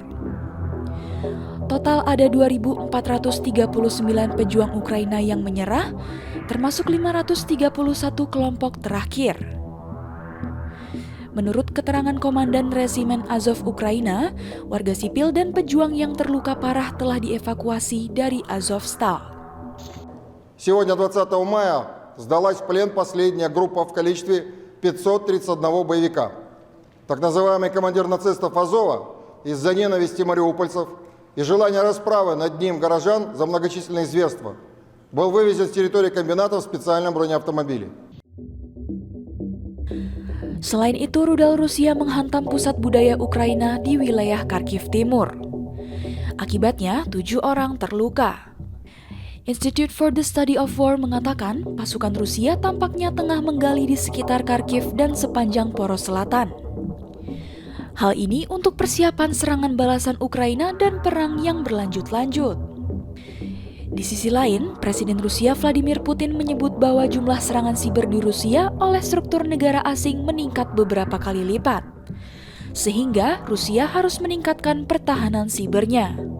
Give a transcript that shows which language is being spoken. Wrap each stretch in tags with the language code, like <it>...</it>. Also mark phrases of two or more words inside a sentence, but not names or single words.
<id>Total ada 2.439 pejuang Ukraina yang menyerah, termasuk 531 kelompok terakhir. Menurut keterangan Komandan Resimen Azov Ukraina, warga sipil dan pejuang yang terluka parah telah dievakuasi dari Azovstal.</id> <ru>Сегодня, 20 мая, сдалась в плен последняя группа в количестве 531 боевика. Так называемый командир нацистов Азова из-за ненависти мариупольцев и желания расправы над ним горожан за многочисленные зверства был вывезен с территории комбината в специальном бронеавтомобиле.</ru> <id>Selain itu, rudal Rusia menghantam pusat budaya Ukraina di wilayah Kharkiv Timur. Akibatnya, 7 orang terluka. Institute for the Study of War mengatakan pasukan Rusia tampaknya tengah menggali di sekitar Kharkiv dan sepanjang Poros Selatan. Hal ini untuk persiapan serangan balasan Ukraina dan perang yang berlanjut-lanjut. Di sisi lain, Presiden Rusia Vladimir Putin menyebut bahwa jumlah serangan siber di Rusia oleh struktur negara asing meningkat beberapa kali lipat, sehingga Rusia harus meningkatkan pertahanan sibernya.</id>